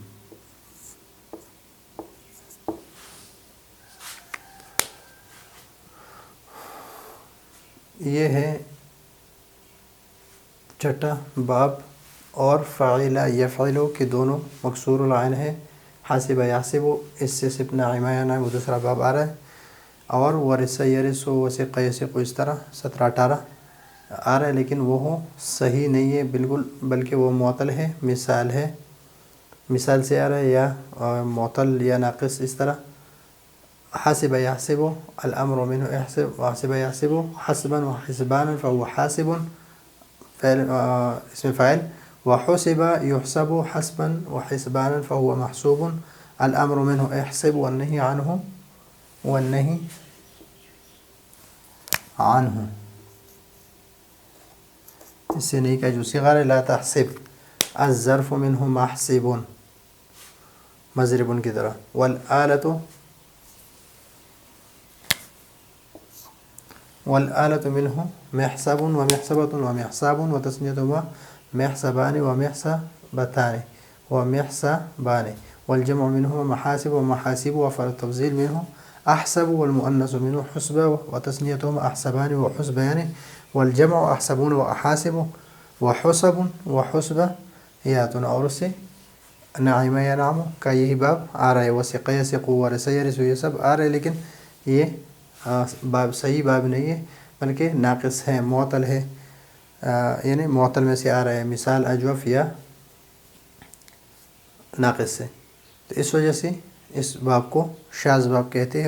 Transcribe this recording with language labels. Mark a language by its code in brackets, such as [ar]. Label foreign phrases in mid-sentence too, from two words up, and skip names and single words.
[ur] یہ ہے چھٹا باب. اور [ar] فعل یفعل [ur] کے دونوں [ar] مکسور العین [ur] ہے. [ar] حاسب یحسب [ur] اس سے صرف [ar] نعم ینعم [ur] دوسرا باب آ رہا ہے. اور [ar] ورث یرث وثق یثق [ur] اس طرح 17-18 آ رہا ہے، لیکن وہ صحیح نہیں ہے بالکل، بلکہ وہ معطل ہے. مثال ہے، مثال سے آ رہا ہے یا معطل یا ناقص. اس طرح [ar] حاسب یحسب الامر منه احسب وحاسب یحسب حسبا وحسبانا فهو حاسب فعل اسم فاعل. وحسب يحسب حسبا وحسبانا فهو محسوب. الامر منه احسب والنهي عنه [ur] اس سے نہیں کہا جو صیغہ ہے [ar] لا تحسب. الظرف منه محسب مضرب [ur] کی طرح. [ar] والآلة منه محسب ومحسبة ومحساب وتسنيتهما محسبان ومحسبتان ومحسبان. والجمع منه محاسب ومحاسب. وفعل التفضيل منه أحسب والمؤنث منه حسب وتسنيتهما أحسبان وحسبان. والجمع أحسبون وأحاسب وحسب وحسبيات. [ur] اور اس سے [ar] نعم ینعم [ur] کا یہی باب آ رہا ہے. [ar] وثق یثق ورث یرث [ur] یہ سب آ رہے ہیں، لیکن یہ باب صحیح باب نہیں ہے بلکہ ناقص ہے، معطل ہے، یعنی معطل میں سے آ رہا ہے. مثال اجوف یا ناقص سے. تو اس وجہ سے اس باب کو شاذ باب کہتے ہیں.